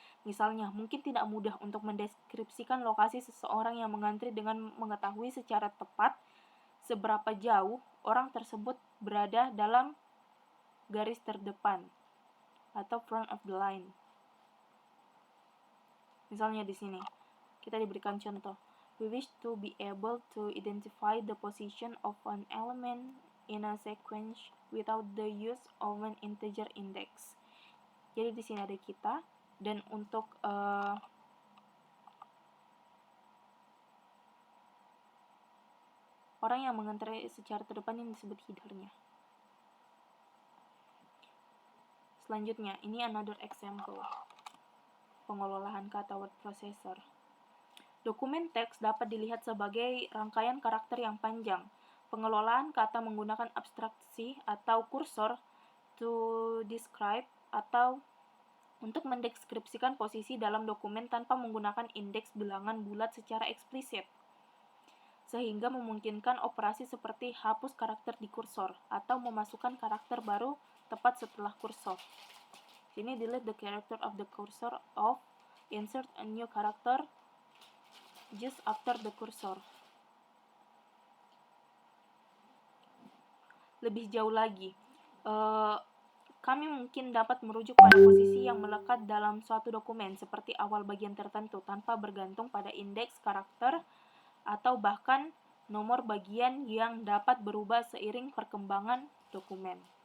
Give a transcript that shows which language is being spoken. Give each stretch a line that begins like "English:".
Indonesian: Misalnya, mungkin tidak mudah untuk mendeskripsikan lokasi seseorang yang mengantri dengan mengetahui secara tepat seberapa jauh orang tersebut berada dalam garis terdepan atau
English: front of the line.
Indonesian: Misalnya di sini kita diberikan contoh.
English: We wish to be able to identify the position of an element in a sequence without the use of an integer index.
Indonesian: Jadi di sini ada kita, dan untuk orang yang mengantri secara terdepan yang disebut headernya. Selanjutnya, ini
English: another example.
Indonesian: Pengelolaan kata word processor. Dokumen teks dapat dilihat sebagai rangkaian karakter yang panjang. Pengelolaan kata menggunakan abstraksi atau kursor
English: to describe
Indonesian: atau untuk mendeskripsikan posisi dalam dokumen tanpa menggunakan indeks bilangan bulat secara eksplisit. sehingga memungkinkan operasi seperti hapus karakter di kursor atau memasukkan karakter baru tepat setelah kursor. Sini
English: delete the character of the cursor of insert a new character just after the cursor.
Indonesian: Lebih jauh lagi, kami mungkin dapat merujuk pada posisi yang melekat dalam suatu dokumen seperti awal bagian tertentu tanpa bergantung pada indeks karakter atau bahkan nomor bagian yang dapat berubah seiring perkembangan dokumen.